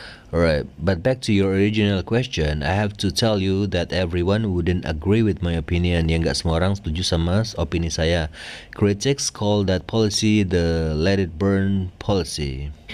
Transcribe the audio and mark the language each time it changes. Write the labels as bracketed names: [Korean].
[English] Alright, but back to your original question, I have to tell you that everyone wouldn't agree with my opinion. [Indonesian] Ya nggak semua orang setuju sama opini saya. [English] Critics call that policy the let it burn policy.